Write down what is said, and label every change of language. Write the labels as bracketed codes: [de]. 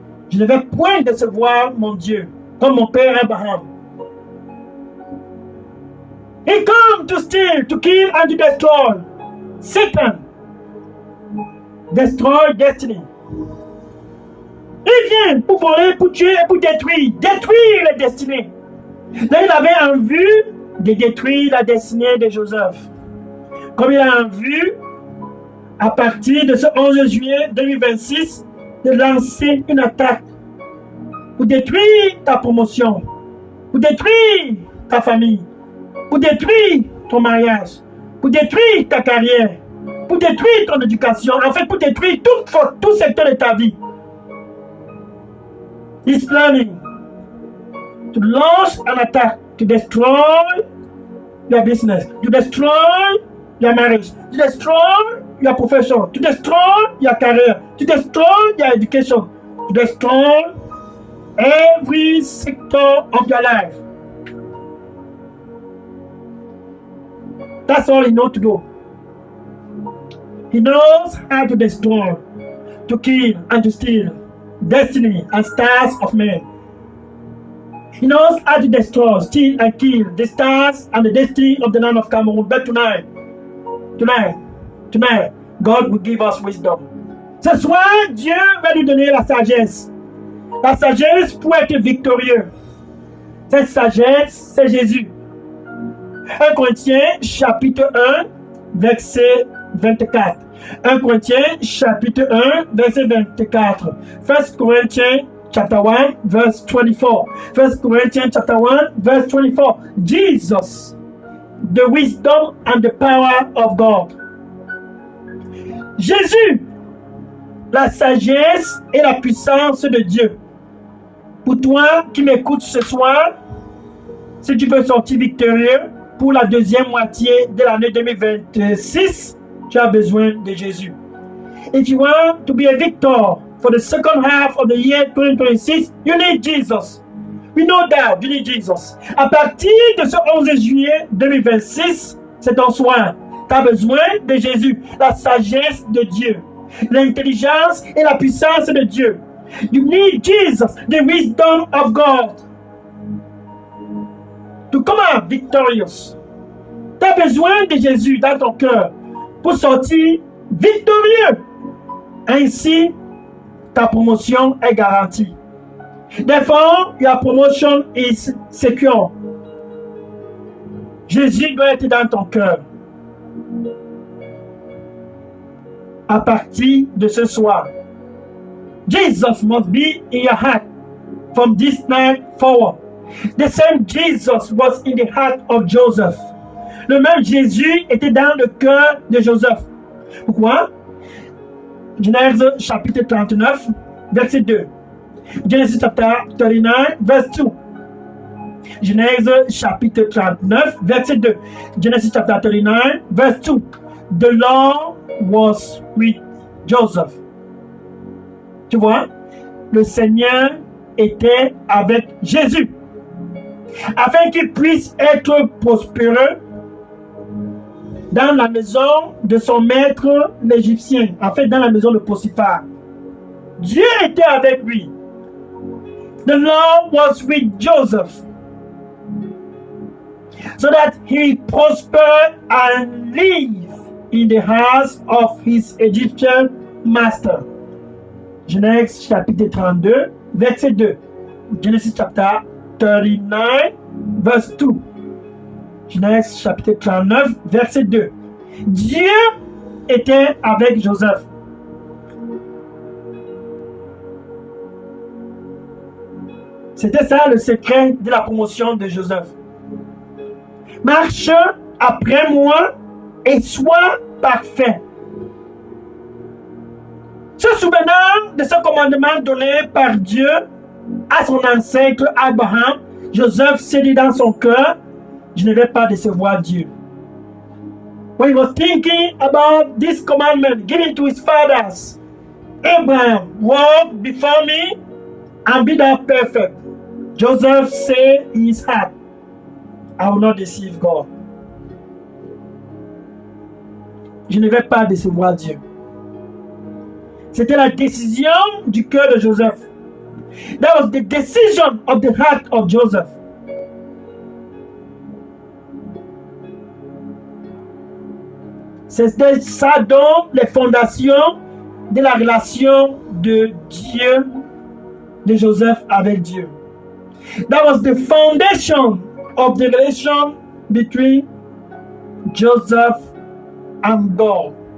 [fr] Je ne vais point décevoir mon Dieu, comme mon père Abraham. [en] He come to steal, to kill, and to destroy. Satan. Destroy destiny. [fr] Il vient pour voler, pour tuer et pour détruire. Détruire les destinées. Là, il avait en vue de détruire la destinée de Joseph. Comme il a en vue, à partir de ce 11 juillet 2026, de lancer une attaque pour détruire ta promotion, pour détruire ta famille, pour détruire ton mariage, pour détruire ta carrière, pour détruire ton éducation, en fait pour détruire tout secteur de ta vie. [en] He's planning to launch an attack to destroy your business, to destroy your marriage, to destroy your profession, to destroy your career, to destroy your education, to destroy every sector of your life. That's all he knows to do. He knows how to destroy, to kill, and to steal destiny and stars of men. He knows how to destroy, steal, and kill the stars and the destiny of the land of Cameroon. But tonight, God will give us wisdom. [fr] Ce soir, Dieu va nous donner la sagesse. La sagesse pour être victorieux. Cette sagesse, c'est Jésus. 1 Corinthiens chapitre 1, verset 24. 1 Corinthiens chapitre 1, verset 24. [en] 1 Corinthians chapter 1, verse 24. 1 Corinthians chapter 1, verse 24. Jesus, the wisdom and the power of God. [fr] Jésus, la sagesse et la puissance de Dieu. Pour toi qui m'écoutes ce soir, si tu veux sortir victorieux pour la deuxième moitié de l'année 2026, tu as besoin de Jésus. [en] If you want to be a victor for the second half of the year 2026, you need Jesus. We know that you need Jesus. [fr] À partir de ce 11 juillet 2026, c'est ton soin. Tu as besoin de Jésus, la sagesse de Dieu, l'intelligence et la puissance de Dieu. [en] You need Jesus, the wisdom of God, to come out victorious. [fr] Tu as besoin de Jésus dans ton cœur pour sortir victorieux. Ainsi, ta promotion est garantie. [en] Therefore, your promotion is secure. [fr] Jésus doit être dans ton cœur. À partir de ce soir, [en] Jesus must be in your heart from this night forward. The same Jesus was in the heart of Joseph. [fr] Le même Jésus était dans le cœur de Joseph. Pourquoi? Genèse chapitre 39, verset 2. [en] Genesis chapter 39, verse 2. [fr] Genèse chapitre 39, verset 2. [en] Genesis chapter 39, verse 2. The Lord was with Joseph. [fr] Tu vois, le Seigneur était avec Jésus, afin qu'il puisse être prospéreux dans la maison de son maître l'Égyptien, en fait dans la maison de Potiphar. Dieu était avec lui. [en] The Lord was with Joseph, so that he prospered and lived in the house of his Egyptian master. [fr] Genèse chapitre 32, verset 2. [en] Genesis chapter 39, verse 2. [fr] Genèse chapitre 39, verset 2. Dieu était avec Joseph. C'était ça le secret de la promotion de Joseph. Marche après moi et sois parfait. Se souvenant de ce commandement donné par Dieu à son ancêtre Abraham, Joseph s'est dit dans son cœur, je ne vais pas décevoir Dieu. [en] When he was thinking about this commandment given to his fathers, Abraham, walk before me and be thou perfect. Joseph said in his heart, I will not deceive God. [fr] Je ne vais pas décevoir Dieu. C'était la décision du cœur de Joseph. [en] That was the decision of the heart of Joseph. [fr] C'était ça donc les fondations de la relation de Dieu, de Joseph avec Dieu. [en] That was the foundation of the relation between Joseph and God.